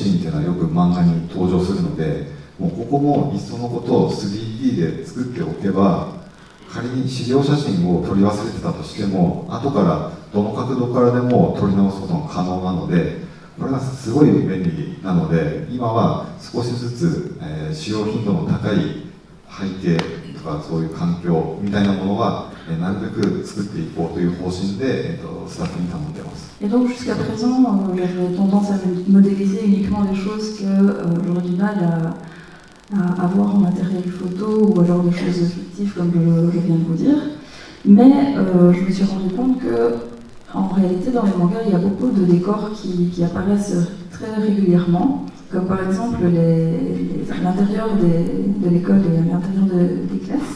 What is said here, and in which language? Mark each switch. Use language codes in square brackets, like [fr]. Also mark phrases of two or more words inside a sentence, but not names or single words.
[ja] ーンというのはよく漫画に登場するので、もうここもいっそのことを 3D で作っておけば、仮に資料写真を撮り忘れてたとしても、後からどの角度からでも撮り直すことが可能なので、これがすごい便利なので、今は少しずつ、使用頻度の高い背景とかそういう環境みたいなものは、なるべく作っていこうという方針で、スタッフに頼んでいます。 [fr] Et donc jusqu'à présent, j'avais tendance à modéliser uniquement des choses que j'aurais du mal à avoir en matériel photo ou alors des choses fictives comme je viens de vous dire. Mais je me suis rendu compte que en réalité dans les mangas il y a beaucoup de décors qui apparaissent très régulièrement, comme par exemple l'intérieur de l'école et l'intérieur des classes.